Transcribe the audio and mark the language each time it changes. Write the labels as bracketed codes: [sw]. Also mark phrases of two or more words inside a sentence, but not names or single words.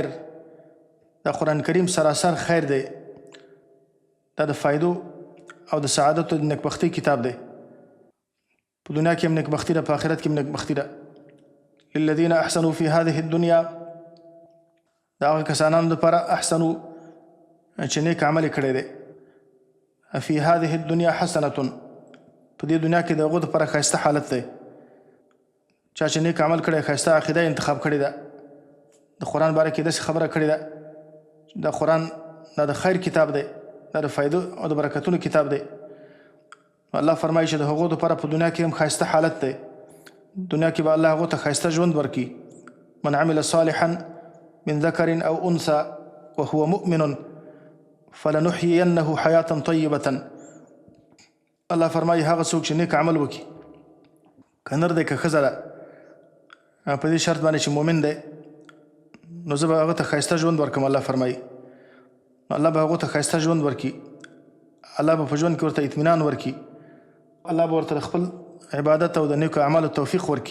[ps] دا قرآن کریم سراسر خیر دی. دا د فایدو او د سعادت او د نیکبختۍ کتاب دی. په دنیا کې هم نیکبختي ده، په آخرت کې هم نیکبختي ده. [ar] للذین احسنوا فی هذه الدنیا [ps] دا هغه کسانانو دپاره احسنو چې نیک عمل یې کړی دی. [ar] فی هذه الدنیا حسنة [ps] په دې دنیا کې د هغو دپاره ښایسته حالت دی. چا چې نیک عمل کړی ښایسته عقیده انتخاب کړې ده د قرآن باره کې داسې خبره کړې ده دا قرآن دا د خیر کتاب دی، دا د فایدو او د برکتونو کتاب دی. الله فرمایي چې د هغو دپاره په دنیا کې هم ښایسته حالت دی. دنیا کې به الله هغو ته ښایسته ژوند ورکړي. [ar] من عمل صالحا من ذکر او انثى وهو مؤمن فلنحيينه حیاة طیبة. [ps] الله فرمایي هغه څوک چې نیک عمل وکړي که نر دی که ښځه ده په دې شرط باندې چې مؤمن دی نو زه به هغه ته ښایسته ژوند ورکړم. الله فرمایي الله به هغو ته ښایسته ژوند ورکړي. الله به په ژوند کې ورته اطمینان ورکړي. الله به ورته خپل عبادت او د نیکو اعمالو توفیق ورکړي.